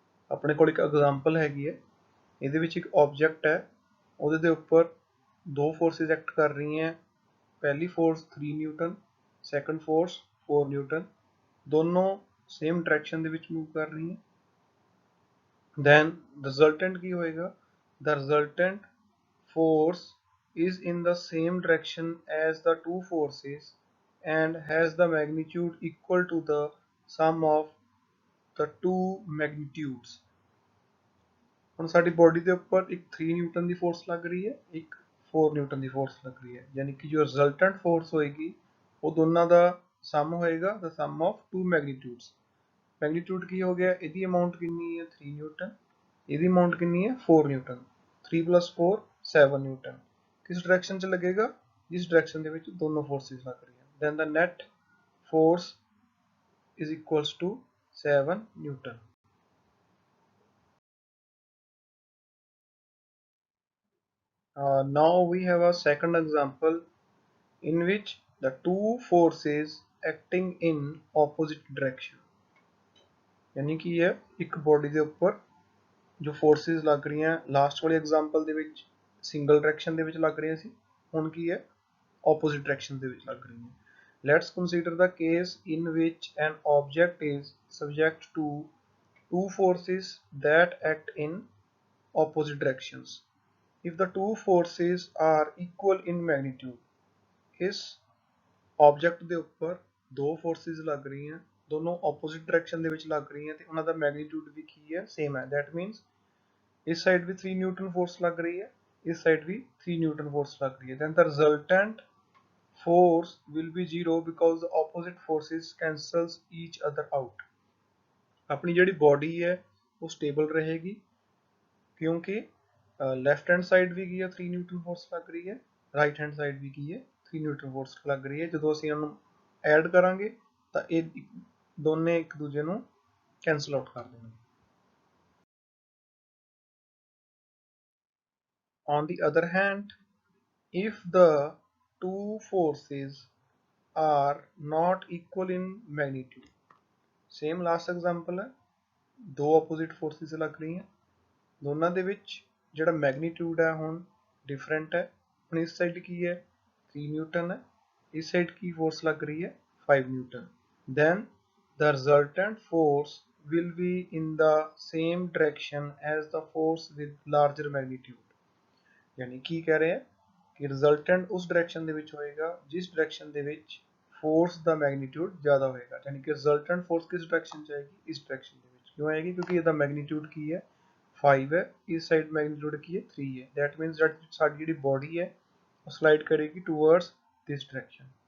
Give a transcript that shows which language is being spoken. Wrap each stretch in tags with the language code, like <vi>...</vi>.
<pa>ਆਪਣੇ ਕੋਲ ਇੱਕ ਐਗਜ਼ਾਮਪਲ ਹੈਗੀ ਹੈ, ਇਹਦੇ ਵਿੱਚ ਇੱਕ ਆਬਜੈਕਟ ਹੈ, ਉਹਦੇ ਦੇ ਉੱਪਰ ਦੋ ਫੋਰਸਿਸ ਐਕਟ ਕਰ ਰਹੀਆਂ। ਪਹਿਲੀ force 3 Newton, second force 4 Newton, ਦੋਨੋਂ ਸੇਮ ਡਾਇਰੈਕਸ਼ਨ ਦੇ ਵਿੱਚ ਮੂਵ ਕਰ ਰਹੀਆਂ।</pa> <en>then resultant</en> <pa>ਕੀ ਹੋਏਗਾ,</pa> <en>the resultant force is in the same direction as the two forces and has the magnitude equal to the sum of the two magnitudes.</en> <pa>ਹੁਣ ਸਾਡੀ body ਦੇ ਉੱਪਰ ਇੱਕ 3 ਨਿਊਟਨ ਦੀ ਫੋਰਸ ਲੱਗ ਰਹੀ ਹੈ, ਇੱਕ 4 ਨਿਊਟਨ ਦੀ ਫੋਰਸ ਲੱਗ ਰਹੀ ਹੈ, ਯਾਨੀ ਕਿ ਜੋ ਰਿਜ਼ਲਟੈਂਟ ਫੋਰਸ ਹੋਏਗੀ ਉਹ ਦੋਨਾਂ ਦਾ ਸਮ ਹੋਏਗਾ,</pa> <en>the sum of two magnitudes.</en> <pa>Magnitude ਕੀ ਹੋ ਗਿਆ, ਇਹਦੀ ਅਮਾਊਂਟ ਕਿੰਨੀ ਹੈ 3 ਨਿਊਟਨ, ਇਹਦੀ ਅਮਾਊਂਟ ਕਿੰਨੀ ਹੈ 4 ਨਿਊਟਨ। 3 + 4 7 ਨਿਊਟਨ। ਕਿਸ ਡਾਇਰੈਕਸ਼ਨ 'ਚ ਲੱਗੇਗਾ, ਜਿਸ ਡਾਇਰੈਕਸ਼ਨ ਦੇ ਵਿੱਚ ਦੋਨੋਂ ਫੋਰਸਿਸ ਲੱਗ ਰਹੀਆਂ।</pa> <en>then the net force is equals to 7 Newton. Now we have a second example in which the two forces acting in opposite direction,</en> <hi>यानी कि ये एक बॉडी</hi> <pa>ਦੇ ਉੱਪਰ ਜੋ ਫੋਰਸਿਸ ਲੱਗ ਰਹੀਆਂ ਲਾਸਟ ਵਾਲੀ ਐਗਜ਼ਾਮਪਲ ਦੇ ਵਿੱਚ ਸਿੰਗਲ ਡਾਇਰੈਕਸ਼ਨ ਦੇ ਵਿੱਚ ਲੱਗ ਰਹੀਆਂ ਸੀ, ਹੁਣ ਕੀ ਹੈ opposite direction ਦੇ ਵਿੱਚ ਲੱਗ ਰਹੀਆਂ।</pa> <en>Let's consider the case in which an object is subject to two forces that act in opposite directions. If the two forces are equal in magnitude,</en> <hi>इस ऑब्जेक्ट</hi> <pa>ਦੇ ਉੱਪਰ ਦੋ ਫੋਰਸਿਸ ਲੱਗ ਰਹੀਆਂ, ਦੋਨੋਂ ਆਪੋਜ਼ਿਟ ਡਾਇਰੈਕਸ਼ਨ ਦੇ ਵਿੱਚ ਲੱਗ ਰਹੀਆਂ ਤੇ ਉਹਨਾਂ ਦਾ ਮੈਗਨੀਟਿਊਡ ਵੀ ਕੀ ਹੈ ਸੇਮ ਹੈ।</pa> <en>that means</en> <pa>ਇਸ ਸਾਈਡ ਵੀ 3 ਨਿਊਟਨ ਫੋਰਸ ਲੱਗ ਰਹੀ ਹੈ, ਇਸ ਸਾਈਡ ਵੀ 3 ਨਿਊਟਨ ਫੋਰਸ ਲੱਗ ਰਹੀ ਹੈ।</pa> <en>then the resultant force will be 0 because the opposite forces cancels each other out.</en> <pa>ਆਪਣੀ ਜਿਹੜੀ ਬੋਡੀ ਹੈ ਉਹ ਸਟੇਬਲ ਰਹੇਗੀ ਕਿਉਂਕਿ ਲੈਫਟ ਹੈਂਡ ਸਾਈਡ ਵੀ ਕੀ ਹੈ 3 ਨਿਊਟਨ ਫੋਰਸ ਲੱਗ ਰਹੀ ਹੈ, ਰਾਈਟ ਹੈਂਡ ਸਾਈਡ ਵੀ ਕੀ ਹੈ 3 ਨਿਊਟਨ ਫੋਰਸ ਲੱਗ ਰਹੀ ਹੈ। ਜਦੋਂ ਅਸੀਂ ਇਹਨੂੰ ਐਡ ਕਰਾਂਗੇ ਤਾਂ ਇਹ ਦੋਨੇ ਇੱਕ ਦੂਜੇ ਨੂੰ ਕੈਂਸਲ ਆਊਟ ਕਰ ਦੇਣਗੇ।</pa> <en>On the other hand, if the two forces are not equal in magnitude, same last example</en> <pa>ਹੈ, ਦੋ ਆਪੋਜ਼ਿਟ ਫੋਰਸਿਸ ਲੱਗ ਰਹੀਆਂ, ਦੋਨਾਂ ਦੇ ਵਿੱਚ ਜਿਹੜਾ ਮੈਗਨੀਟਿਊਡ ਹੈ ਹੁਣ ਡਿਫਰੈਂਟ ਹੈ। ਹੁਣ ਇਸ ਸਾਈਡ ਕੀ ਹੈ 3 ਨਿਊਟਨ ਹੈ, ਇਸ ਸਾਈਡ ਕੀ ਫੋਰਸ ਲੱਗ ਰਹੀ ਹੈ 5 Newton.</pa> <en>then the resultant force will be in the same direction as the force with larger magnitude.</en> <hi>यानी की कह रहे हैं</hi> <pa>ਕਿ ਰਿਜ਼ਲਟੈਂਟ ਉਸ ਡਾਇਰੈਕਸ਼ਨ ਦੇ ਵਿੱਚ ਹੋਏਗਾ ਜਿਸ ਡਾਇਰੈਕਸ਼ਨ ਦੇ ਵਿੱਚ ਫੋਰਸ ਦਾ ਮੈਗਨੀਟਿਊਡ ਜ਼ਿਆਦਾ ਹੋਏਗਾ, ਯਾਨੀ ਕਿ ਰਿਜ਼ਲਟੈਂਟ ਫੋਰਸ ਕਿਸ ਡਾਇਰੈਕਸ਼ਨ 'ਚ ਆਏਗੀ, ਇਸ ਡਾਇਰੈਕਸ਼ਨ ਦੇ ਵਿੱਚ। ਕਿਉਂ ਆਏਗੀ, ਕਿਉਂਕਿ ਇਹਦਾ ਮੈਗਨੀਟਿਊਡ ਕੀ ਹੈ 5 ਹੈ, ਇਸ ਸਾਈਡ ਮੈਗਨੀਟਿਊਡ ਕੀ ਹੈ 3 ਹੈ।</pa> <en>that means</en> <pa>ਸਾਡੀ ਜਿਹੜੀ ਬੋਡੀ ਹੈ ਉਹ ਸਲਾਈਡ ਕਰੇਗੀ</pa> <en>Towards this direction.</en>